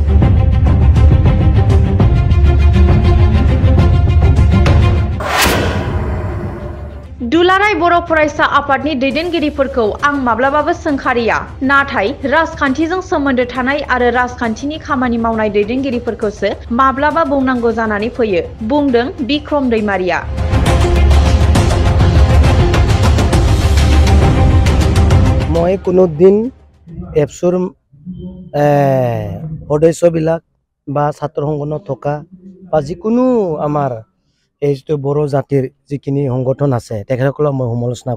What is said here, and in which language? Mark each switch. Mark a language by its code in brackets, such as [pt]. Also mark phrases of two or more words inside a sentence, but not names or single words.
[brx] दुलाराय बर' फरायसा आफादनि दैदेनगिरिफोरखौ आं माब्लाबाबो सोंखारिया नाथाय राजखान्थिजों सोमोन्दो थानाय आरो राजखान्थिनि खामानि मावनाय दैदेनगिरिफोरखौसो माब्लाबा बुंनांगौ जानानै फैयो बुंदों बिक्रम दैमारिया [as] মই কোনো দিন এপছৰ সদস্যবিলাক বা ছাত্ৰ সংগঠনত থকা বা যিকোনো আমাৰ এই যে বড় জাতিৰ যিখিনি সংগঠন আছে তেখেতসকলক মই সমালোচনা